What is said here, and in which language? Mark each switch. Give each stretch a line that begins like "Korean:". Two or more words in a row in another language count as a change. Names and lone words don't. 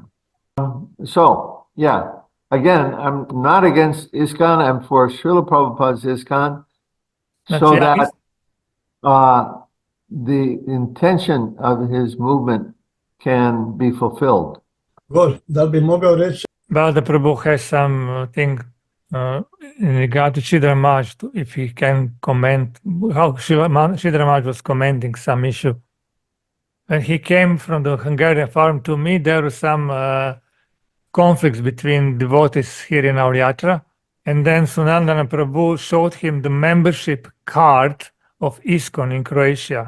English: So yeah, again, I'm not against ISKCON. I'm for Srila Prabhupada's ISKCON, so that the intention of his movement can be fulfilled. Good.
Croatian: Da bi mogao reći.
English: Baladev Prabhu has something in regard to Sridhar Maharaj, if he can comment how Sridhar Maharaj was commenting some issue. When he came from the Hungarian farm to me, there were some conflicts between devotees here in our yatra, And then Sunandana Prabhu showed him the membership card of ISKCON in Croatia.